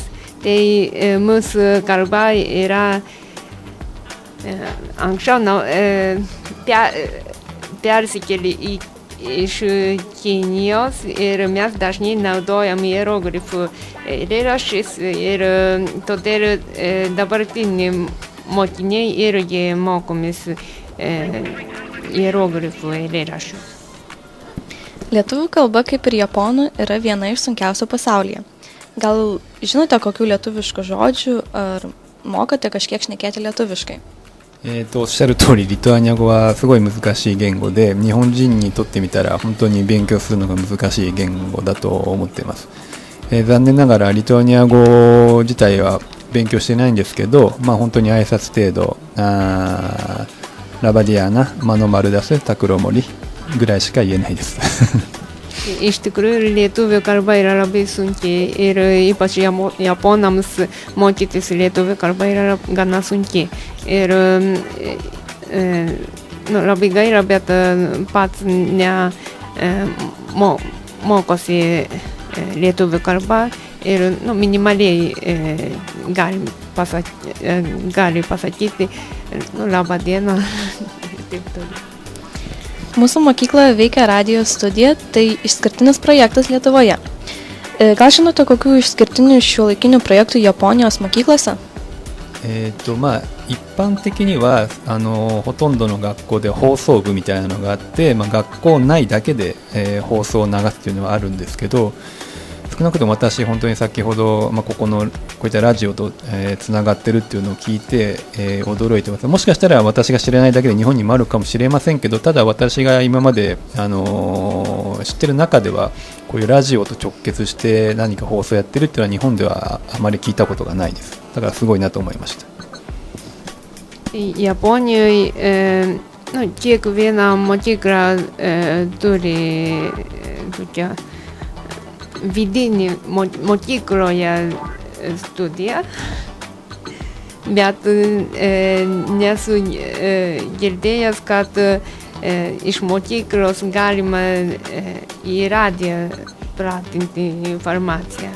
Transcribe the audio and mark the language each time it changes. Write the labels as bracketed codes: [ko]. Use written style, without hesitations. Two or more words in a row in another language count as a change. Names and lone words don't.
[lt] Tai mūsų kalba yra anksčiau persikėlė iš Kinijos ir mes dažnai naudojam hieroglifų eilėraščius ir todėl dabartiniai mokiniai irgi mokomės hieroglifų eilėraščių. Lietuvių kalba, kaip ir japonų, yra viena iš sunkiausių pasaulyje. Gal žinote kokių lietuviškų žodžių ar mokate kažkiek šnekėti lietuviškai? [ja] おっしゃる通りリトアニア語はすごい難しい言語で、日本人にとってみたら本当に勉強するのが難しい言語だと思っています。残念ながらリトアニア語自体は勉強してないんですけど、本当に挨拶程度、 [lt] Labą dieną, mano vardas, [ja] タクロモリぐらいしか言えないです。 [lt] Iš tikrųjų, lietuvių kalba yra labai sunkiai ir ypač japonams mokytis lietuvių kalba yra gana sunkiai. Ir labai gaila, bet pats mokosi lietuvių kalbą ir minimaliai gali pasakyti labą dieną ir taip toliau. Mūsų mokykloje veikia radijo studija, tai išskirtinis projektas Lietuvoje. Gal žinote, kokių išskirtinių šiuolaikinių projektų Japonijos mokyklose? [ja] 一般的にはほとんどの学校で放送部みたいなのがあって、学校内だけで、放送を流すというのはあるんですけど、少なくとも私本当に先ほど、こういったラジオとつながってるっていうのを聞いて、驚いてます。もしかしたら私が知らないだけで日本にもあるかもしれませんけど、ただ私が今まで、知ってる中ではこういうラジオと直結して何か放送やってるっていうのは日本ではあまり聞いたことがないです。だからすごいなと思いました。 [lt] Japonijoje kiekviena mokykla turi tokią vidinį mokykloje studiją, bet nesu girdėjęs, kad iš mokyklos galima į radiją pratinti informaciją.